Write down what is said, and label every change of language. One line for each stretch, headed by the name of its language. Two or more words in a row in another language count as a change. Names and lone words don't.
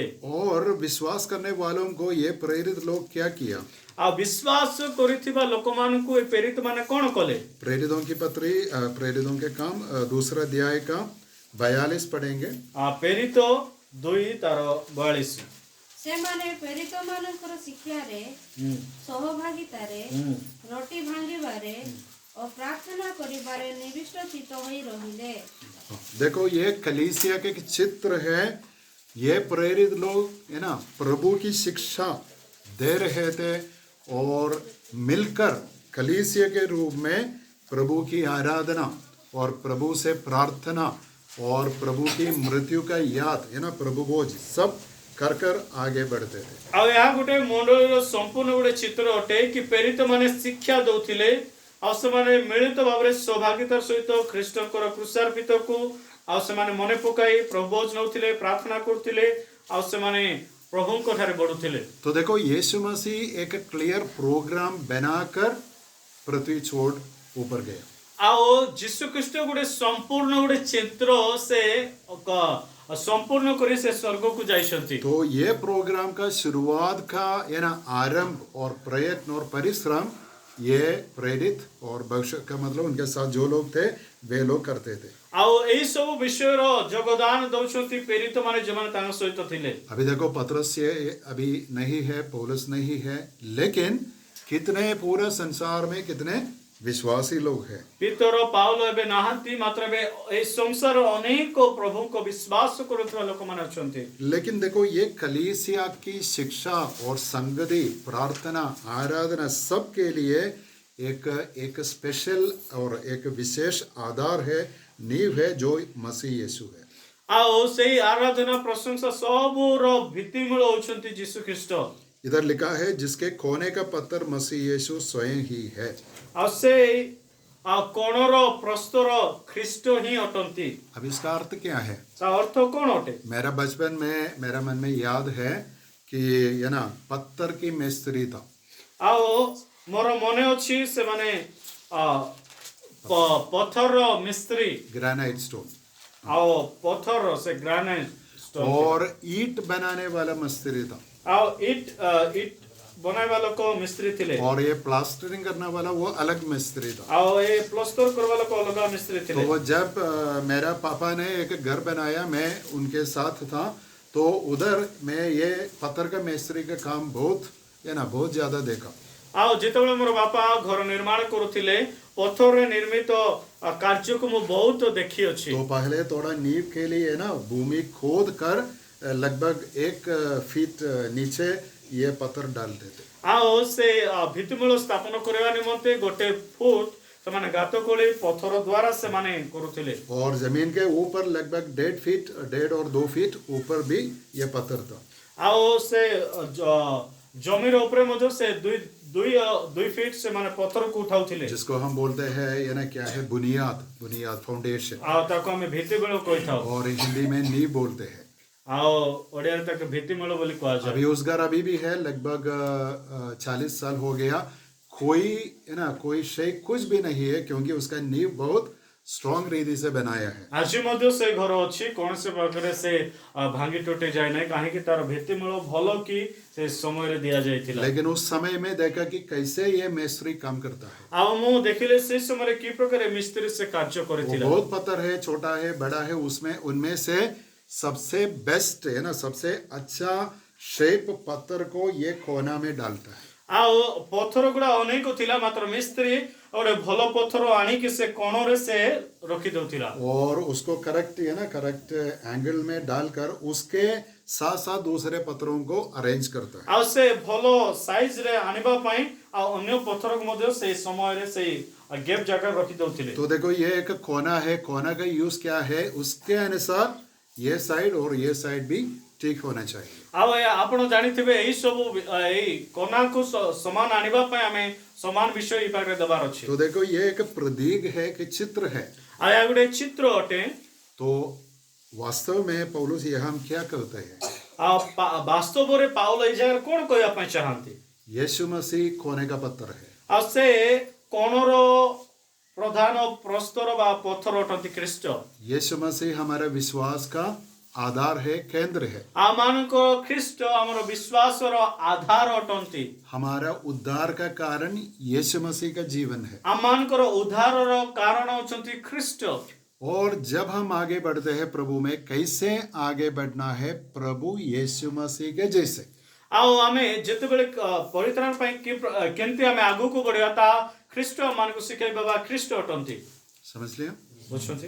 Hindi: और विश्वास करने वालों को ये प्रेरित लोग क्या किया?
Odia: ଆ ବିଶ୍ୱାସ କରିଥିବା ଲୋକ ମାନ କୁ ପ୍ରେରିତ ମାନେ କଣ କଲେ?
Hindi: प्रेरितों की पत्री, प्रेरितों के काम, दूसरा अध्याय का 42 पढ़ेंगे। प्रेरित 2 तार 42।
Odia: ସେମାନେ ପ୍ରେରିତମାନଙ୍କର ଶିକ୍ଷାରେ ସହଭାଗିତାରେ ରୋଟି ଭାଙ୍ଗିବାରେ ଓ ପ୍ରାର୍ଥନା କରିବାରେ ନିବିଷ୍ଟ ଚିତ୍ତ ହୋଇ ରହିଲେ।
Hindi: देखो ये कलीसिया के चित्र है। ये प्रेरित लोग है ना प्रभु की शिक्षा दे रहे थे और मिलकर कलीसिया के रूप में प्रभु की आराधना और प्रभु से प्रार्थना और प्रभु की मृत्यु का याद है ना प्रभु भोज सब कर कर आगे बढ़ते थे।
Odia: ଆଉ ଏହା ଗୋଟେ ମଣ୍ଡଳୀର ସମ୍ପୂର୍ଣ୍ଣ ଗୋଟେ ଚିତ୍ର ଅଟେ କି ପ୍ରେରିତ ମାନେ ଶିକ୍ଷା ଦଉଥିଲେ ଆଉ ସେମାନେ ମିଳିତ ଭାବରେ ସୌଭାଗ୍ୟତାର ସହିତ ଖ୍ରୀଷ୍ଟଙ୍କର କ୍ରୁଶାର୍ପିତକୁ ଆଉ ସେମାନେ ମନେ ପକାଇ ପ୍ରଭୁ ଭୋଜ ନଉଥିଲେ ପ୍ରାର୍ଥନା କରୁଥିଲେ ଆଉ ସେମାନେ ପ୍ରଭୁଙ୍କ ଠାରେ ବଢୁଥିଲେ।
Hindi: तो देखो यीशु मसीह एक
English: clear program
Hindi: बनाकर पृथ्वी छोड़ ऊपर गया।
Odia: ଆଉ ଯୀଶୁ ଖ୍ରୀଷ୍ଟ ଗୋଟେ ସମ୍ପୂର୍ଣ୍ଣ ଗୋଟେ ଚିତ୍ର ସେ संपूर्ण କରି ସେ ସ୍ୱର୍ଗ କୁ ଯାଇଛନ୍ତି।
Hindi: तो ये प्रोग्राम का शुरुआत का है ना आरंभ और प्रयत्न और परिश्रम ये प्रेरित और भविष्य का मतलब उनके साथ जो लोग थे वे लोग करते थे।
Odia: ଆଉ ଏଇ ସବୁ ବିଷୟର ଯୋଗଦାନ ଦଉଛନ୍ତି ପ୍ରେରିତ ମାନେ ଯେମାନେ ତାଙ୍କ ସହିତ ଥିଲେ।
Hindi: अभी देखो पतरस ये अभी नहीं है, पौलुस नहीं है, लेकिन कितने पूरे संसार में कितने विश्वासी लोग हैं।
Odia: ପିତର ପାଉଲ ଏବେ ନାହାନ୍ତି ମାତ୍ର ଏବେ ଏଇ ସଂସାର ଅନେକ ପ୍ରଭୁଙ୍କ ବିଶ୍ୱାସ କରୁଥିବା ଲୋକମାନେ ଅଛନ୍ତି।
Hindi: लेकिन देखो ये कलीसिया की शिक्षा और संगति प्रार्थना आराधना सब के लिए एक स्पेशल और एक विशेष आधार है, नींव है जो मसीह यीशु है।
Odia: ଆଉ ସେଇ ଆରାଧନା ପ୍ରଶଂସା ସବୁର ଭିତ୍ତିମୂଳ ହେଉଛନ୍ତି ଯୀଶୁ ଖ୍ରୀଷ୍ଟ।
Hindi: इधर लिखा है जिसके कोने का पत्थर मसीह यीशु स्वयं ही है।
Odia: ଆଉ ସେଇ କୋଣର ପ୍ରସ୍ତର ଖ୍ରୀଷ୍ଟ ହିଁ ଅଟନ୍ତି।
Hindi: अब इसका अर्थ क्या है?
Odia: ତା ଅର୍ଥ କ'ଣ ଅଟେ?
Hindi: मेरा बचपन में मेरा मन में याद है कि ये ना पत्थर की मिस्त्री था।
Odia: ଆଉ ମୋର ମନେ ଅଛି ସେମାନେ ପଥର ମିସ୍ତ୍ରୀ
English: granite stone
Odia: ଆଉ ପଥର ସେ
English: granite stone
Hindi: और ईंट बनाने वाला मिस्त्री था
Odia: ଆଉ ଇଟ୍ बनाଇବା ଲୋକ ମିସ୍ତ୍ରୀ ଥିଲେ
Hindi: और ये प्लास्टरिंग करने वाला वो अलग मिस्त्री था।
Odia: ଆଉ ଏ ପ୍ଲସ୍ତର କରିବା ଲୋକ ଅଲଗା ମିସ୍ତ୍ରୀ
Hindi: तो
Odia: ଥିଲେ।
Hindi: वो जब मेरा पापा ने एक घर बनाया मैं उनके साथ था तो उधर मैं ये पत्थर का मिस्त्री का काम बहुत है ना बहुत ज्यादा देखा।
Odia: ଆଉ ଯେତେବେଳେ ମୋର ବାପା ଘର ନିର୍ମାଣ କରୁଥିଲେ ପଥରରେ ନିର୍ମିତ କାର୍ଯ୍ୟକୁ ମୁଁ ବହୁତ ଦେଖିଅଛି।
Hindi: तो पहले थोड़ा नींव के लिए ना भूमि खोद कर लगभग 1 फीट नीचे ये पत्थर डालते थे।
Odia: ଆଉ ସେ ଭିତ୍ତିମୂଳ ସ୍ଥାପନ କରିବା ନିମନ୍ତେ ଗୋଟେ ଫୁଟ ସେମାନେ ଗାତ ଖୋଳି ପଥର ଦ୍ୱାରା ସେମାନେ କରୁଥିଲେ।
Hindi: और जमीन के ऊपर लगभग 1.5 फीट 1.5 और 2 फीट ऊपर भी ये पत्थर था।
Odia: ଆଉ ସେ ଜମିର ଉପରେ ମଧ୍ୟ ସେ ଦୁଇ ଫିଟ ସେମାନେ ପଥରକୁ ଉଠାଉଥିଲେ
Hindi: जिसको हम बोलते हैं ये ना क्या है बुनियाद फाउंडेशन
Odia: ଆଉ ତାକୁ ଆମେ ଭିତ୍ତିମୂଳ କହିଥାଉ
Hindi: और हिंदी में नींव बोलते हैं।
Odia: ଆଉ ଓଡ଼ିଆରେ ତାକୁ ଭିତ୍ତିମୂଳ ବୋଲି କୁହାଯାଏ।
Hindi: अभी उस घर अभी भी है लगभग 40 साल हो गया, कोई है ना कोई शेख कुछ भी नहीं है क्योंकि उसका नींव बहुत स्ट्रॉन्ग रीति से बनाया है।
Odia: ଆଜି ମଧ୍ୟ ସେ ଘର ଅଛି କୌଣସି ପ୍ରକାରେ ସେ ଭାଙ୍ଗି ଟୁଟି ଯାଏ ନାହିଁ କାହିଁକି ତାର ଭିତ୍ତିମୂଳ ଭଲ କି ସେ ସମୟରେ ଦିଆଯାଇଥିଲା।
Hindi: लेकिन उस समय में देखा कि कैसे ये मिस्त्री काम करता है।
Odia: ଆଉ ମୁଁ ଦେଖିଲେ ସେ ସମୟରେ କି ପ୍ରକାର ମିସ୍ତ୍ରୀ ସେ କାର୍ଯ୍ୟ
Hindi: वो
Odia: କରିଥିଲା।
Hindi: बहुत पत्थर है, छोटा है, बड़ा है, उसमें उनमें से सबसे बेस्ट है ना सबसे अच्छा शेप पत्थर को ये कोना में डालता है।
Odia: ଆଉ ପଥର ଗୁଡା ଅନେକ ଥିଲା ମାତ୍ର ମିସ୍ତ୍ରୀ ଗୋଟେ ଭଲ ପଥର ଆଣିକି ସେ କୋଣରେ ସେ ରଖି ଦଉଥିଲା
Hindi: और उसको करेक्ट है ना
English: correct angle
Hindi: में डालकर उसके साथ साथ दूसरे पत्थरों को अरेंज करता है।
Odia: ଆଉ ସେ ଭଲ ସାଇଜ ରେ ଆଣିବା ପାଇଁ ଆଉ ଅନ୍ୟ ପଥରକୁ ମଧ୍ୟ ସେଇ ସମୟରେ ସେଇ ଗେପ୍ ଜାଗାରେ ରଖି ଦଉଥିଲେ।
Hindi: तो देखो ये एक कोना है, कोना का यूज क्या है उसके अनुसार ये साइड और ये साइड भी ठीक होना चाहिए।
Odia: ଆଉ ଆପଣ ଜାଣିଥିବେ ଏଇ ସବୁ ଏଇ କୋନାକୁ ସମାନ ଆଣିବା ପାଇଁ ଆମେ ସମାନ ବିଷୟ ଏଇ ପାଖରେ ଦେବାର ଅଛି।
Hindi: तो देखो ये एक प्रतीक है कि चित्र है।
Odia: ଆଉ ଏହା ଗୋଟେ ଚିତ୍ର ଅଟେ।
Hindi: तो वास्तव में पौलुस यहाँ हम क्या कहते हैं?
Odia: ଆଉ ବାସ୍ତବରେ ପାଉଲ ଏଇ ଜାଗାରେ କଣ କହିବା ପାଇଁ ଚାହାନ୍ତି?
Hindi: यीशु मसीह कोने का पत्थर है।
Odia: ଆଉ ସେ କୋଣର ପ୍ରଧାନ ପ୍ରସ୍ତର ବା ପଥର ଅଟନ୍ତି ଖ୍ରୀଷ୍ଟ।
Hindi: यीशु मसीह हमारे विश्वास का आधार है, केंद्र है। ଆମମାନଙ୍କ ଖ୍ରୀଷ୍ଟ ଆମର ବିଶ୍ୱାସର ଆଧାର ଅଟନ୍ତି। हमारा उद्धार का कारण यीशु मसीह का जीवन है। ଆମମାନଙ୍କର ଉଦ୍ଧାରର କାରଣ ଅଛନ୍ତି ଖ୍ରୀଷ୍ଟ। और जब हम आगे बढ़ते हैं प्रभु में, कैसे आगे बढ़ना है? प्रभु यीशु मसीह के जैसे।
Odia: ଆଉ ଆମେ ଯେତେବେଳେ ପରିତ୍ରାଣ ପାଇଁ କେମିତି ଆମେ ଆଗକୁ ବଢିବା ତା ଖ୍ରୀଷ୍ଟ ଆମମାନଙ୍କୁ ଶିଖାଇବା ବା ଖ୍ରୀଷ୍ଟ ଅଟନ୍ତି।
Hindi: समझ लिया?
Odia: ବୁଝୁଛନ୍ତି?